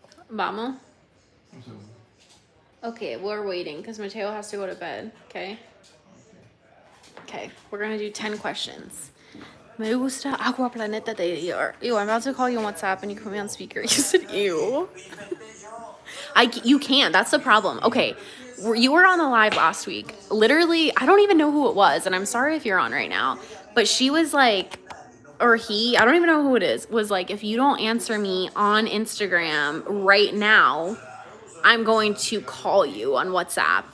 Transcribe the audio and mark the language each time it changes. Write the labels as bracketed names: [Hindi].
[Spanish] Vamos? [English] Okay, we're waiting because Mateo has to go to bed. Okay? Okay, we're going to do 10 questions. [Spanish] Me gusta Agua Planeta de Dior. [English] Ew, I'm about to call you on WhatsApp and you can put me on speaker. You said ew. You can't. That's the problem. Okay, you were on the live last week. Literally, I don't even know who it was, and I'm sorry if you're on right now, but she was like, or he, I don't even know who it is, was like, if you don't answer me on Instagram right now, I'm going to call you on WhatsApp.